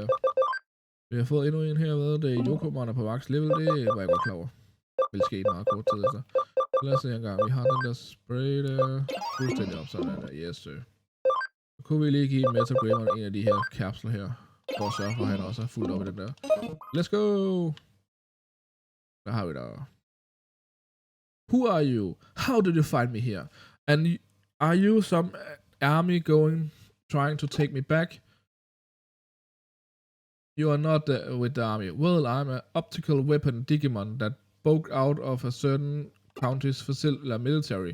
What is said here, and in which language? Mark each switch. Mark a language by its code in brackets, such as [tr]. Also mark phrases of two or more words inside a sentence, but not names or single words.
[da] Vi har fået endnu en her, hvad? Det er Yokomon på max level, det var jeg godt klar over. Det vil ske en meget kort tid efter. Lad os se en gang, vi har den der spray der. Fuldstændig op sådan der, [en] yes sir. [da] Så kunne vi lige give Metagramon en af de her kapsler her. For at sørge for, at han også er fuldt op i den der. [en] Let's go! [da] Der har vi der. [en] Who are you? How did you find me here? And are you some army trying to take me back? You are not with the army. Well, I'm an optical weapon Digimon that broke out of a certain country's military.